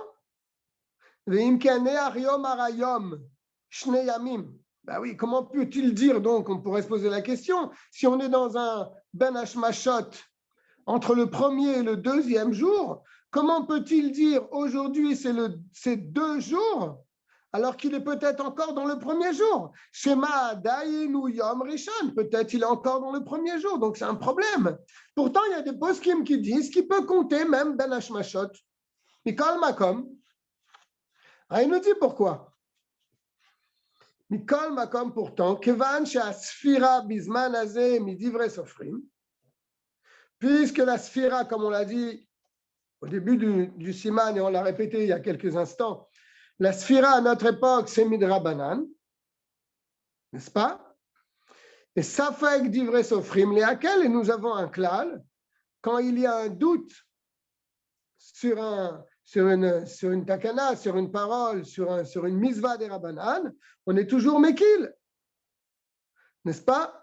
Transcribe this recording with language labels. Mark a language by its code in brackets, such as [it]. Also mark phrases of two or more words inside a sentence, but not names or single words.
[fr] Ben oui, comment peut-il dire donc, on pourrait se poser la question, si on est dans un [he] בין השמשות [fr] entre le premier et le deuxième jour, comment peut-il dire aujourd'hui c'est 2 jours alors qu'il est peut-être encore dans le premier jour? [he] שמא עדיין הוא יום ראשון, [fr] peut-être il est encore dans le premier jour, donc c'est un problème. Pourtant, il y a des poskim qui disent qu'il peut compter même [he] בין השמשות. מכל מקום. [fr] Ah, il nous dit pourquoi. [he] מכל מקום pourtant, כיון ספירה בזמן הזה מדברי סופרים, [fr] puisque la Sfira, comme on l'a dit au début du Siman et on l'a répété il y a quelques instants, la Sfira à notre époque c'est Midrabanan, n'est-ce pas? Et [he] ספק דברי סופרים, [fr] lesquels, et nous avons un klal, quand il y a un doute sur une takana, sur une parole, sur une misva des Rabbanan, on est toujours mekil, n'est-ce pas?